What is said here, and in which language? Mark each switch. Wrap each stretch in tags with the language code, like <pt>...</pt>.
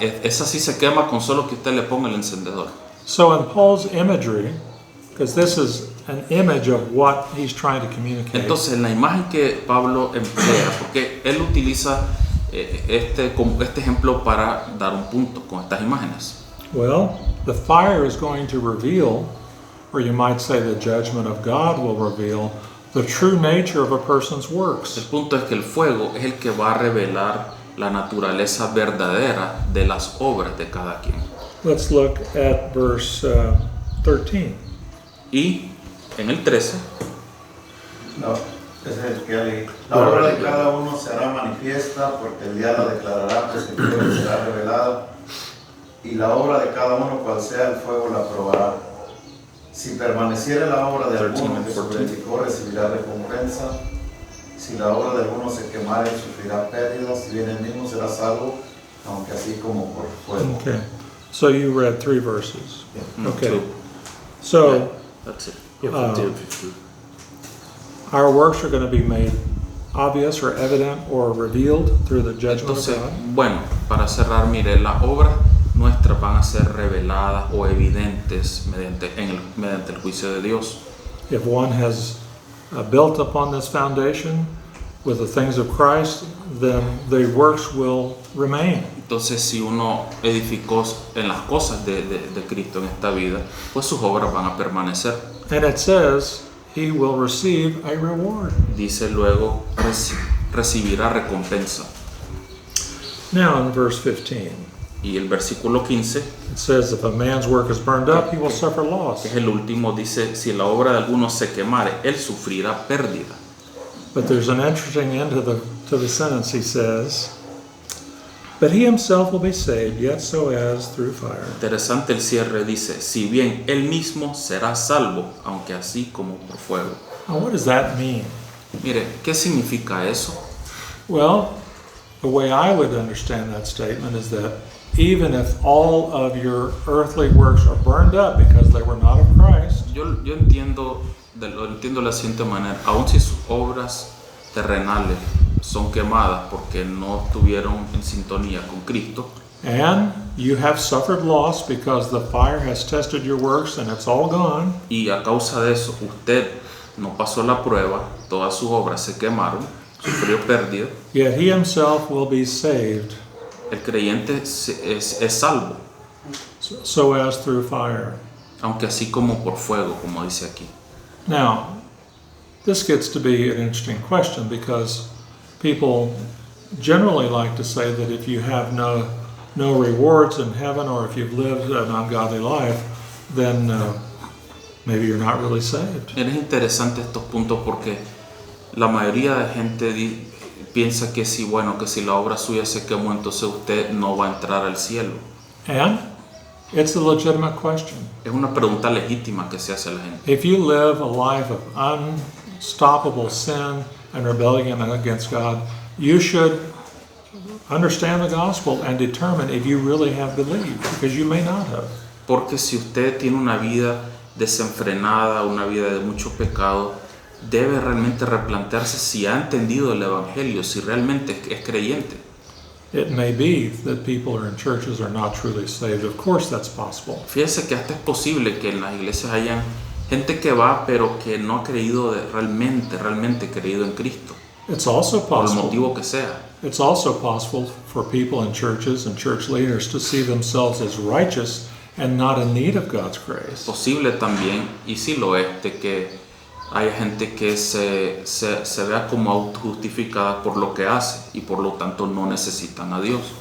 <es>Esa sí se quema con solo que usted le ponga el encendedor.</es> <en>So in Paul's imagery, because this is an image of what he's trying to communicate.</en> <es>Entonces, la imagen que Pablo emplea, porque él utiliza como este ejemplo para dar un punto con estas imágenes.</es> <en>Well, the fire is going to reveal, or you might say the judgment of God will reveal, the true nature of a person's</en> <es>El</es> <en>works.</en> <es>punto es que el fuego es el que va a revelar la naturaleza verdadera de las obras de cada quien.</es> <en>Let's look at verse 13.</en> <es>Y en el 13, No, ese es el que ya leí. La obra de cada uno será manifiesta, porque el día la declarará, pues el fuego será revelado, y la obra de cada uno, cual sea el fuego, la probará. Si permaneciere la obra de alguno que se predicó, recibirá recompensa. Si la obra de alguno se quemare, sufrirá pérdidas. Si bien el mismo será salvo, aunque así como por fuego.</es> <en>Okay. So you read 3 verses. Okay. two. So That's it. our works are going to be made obvious or evident or revealed through the judgment of</en> <es>Entonces,</es> <en>God.</en> <es>bueno, para cerrar, mire, las obras nuestras van a ser reveladas o evidentes mediante el juicio de Dios.</es> <en>If one has built upon this foundation with the things of Christ, then the works will remain.</en> <es>Entonces, si uno edificó en las cosas de Cristo en esta vida, pues sus obras van a permanecer.</es> <en>And it says he will receive a reward.</en> <es>Dice luego, recibirá recompensa.</es> <en>Now in verse 15,</en> <es>Y el versículo 15,</es> <en>it says, if a man's work is burned up, he will suffer</en> <es>que</es> <en>loss.</en> <es>es el último, dice, si la obra de alguno se quemare, él sufrirá pérdida.</es> <en>But there's an interesting end to the sentence. He says, but he himself will be saved, yet so as through fire.</en> <es>Interesante el cierre, dice, si bien él mismo será salvo, aunque así como por fuego.</es> <en>Now what does that mean?</en> <es>Mire, ¿qué significa eso?</es> <en>Well, the way I would understand that statement is that even if all of your earthly works are burned up because they were not of Christ,</en> <es>Yo entiendo, lo entiendo de la siguiente manera, aun si sus obras terrenales son quemadas porque no estuvieron en sintonía con Cristo,</es> <en>and you have suffered loss because the fire has tested your works and it's all gone,</en> <es>y a causa de eso usted no pasó la prueba, todas sus obras se quemaron, sufrió pérdida,</es> <en>yet he himself will be saved,</en> <es>el creyente es salvo,</es> <en>so as through fire.</en> <es>aunque así como por fuego, como dice aquí.</es> <en>Now, this gets to be an interesting question because people generally like to say that if you have no rewards in heaven, or if you've lived an ungodly life, then maybe you're not really saved.</en> <es>Es interesante estos puntos porque la mayoría de gente piensa que si, bueno, que si la obra suya se quemó, entonces usted no va a entrar al cielo.</es> <en>And it's a legitimate question.</en> <es>Es una pregunta legítima que se hace a la gente.</es> <en>If you live a life of unstoppable sin and rebellion against God, you should understand the gospel and determine if you really have believed, because you may not have.</en> <es>Porque si usted tiene una vida desenfrenada, una vida de mucho pecado, debe realmente replantearse si ha entendido el Evangelio, si realmente es creyente.</es> <en>It may be that people are in churches are not truly saved. Of course that's possible.</en> <es>Fíjese que hasta es posible que en las iglesias hayan gente que va, pero que no ha creído realmente creído en Cristo,</es> <en>It's also</en> <es>por el</es> <en>possible.</en> <es>motivo que sea.</es> <en>It's also possible for people in churches and church leaders to see themselves as righteous and not in need of God's grace.</en> <es>Posible también, y sí lo es, de que haya gente que se vea como autojustificada por lo que hace y por lo tanto no necesitan a Dios.</es>